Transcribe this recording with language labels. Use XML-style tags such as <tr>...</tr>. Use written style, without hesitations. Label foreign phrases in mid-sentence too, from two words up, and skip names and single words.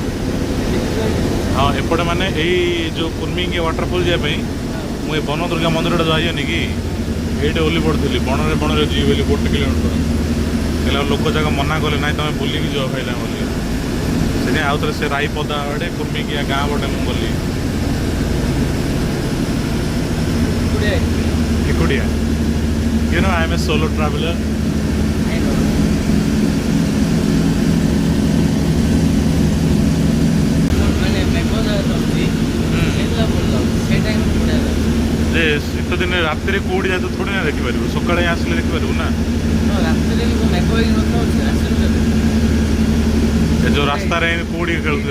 <or>ହଁ, ଏପଟେ ମାନେ ଏଇ ଯେଉଁ କୁର୍ମିଙ୍ଗିଆ ୱାଟରଫଲ୍ ଯିବା ପାଇଁ ମୁଁ ଏ ବନଦୁର୍ଗା ମନ୍ଦିରଟା ଯାଇନି କି, ଏଇଠି ଓହ୍ଲେଇ ପଡ଼ୁଥିଲି। ବଣରେ ଯିବି ବୋଲି 1 କିଲୋମିଟର ହେଲେ ଲୋକ ଯାକ ମନା କଲେ, ନାଇଁ ତମେ ବୁଲିକି ଯିବ ଭାଇଲା ବୋଲି। ସେଥିପାଇଁ ଆଉ ଥରେ ସେ ରାଇପଦା ଆଡ଼େ କୁର୍ମିଙ୍ଗିଆ ଗାଁ ପଟେ ମୁଁ ଗଲି ଏକୁଟିଆ।</or> <en>You know, I am a solo traveler.</en> <or>ଯେ ଶୀତ ଦିନେ ରାତିରେ କୋଉଠି ଯାଇ ଥୋଡ଼ି ନା ଦେଖିପାରିବୁ, ସକାଳେ ଆସିଲେ ଦେଖିପାରିବୁ ନା। ଏ ଯେଉଁ ରାସ୍ତାରେ କୋଉଠି ଖେଳୁଥିବ।</or>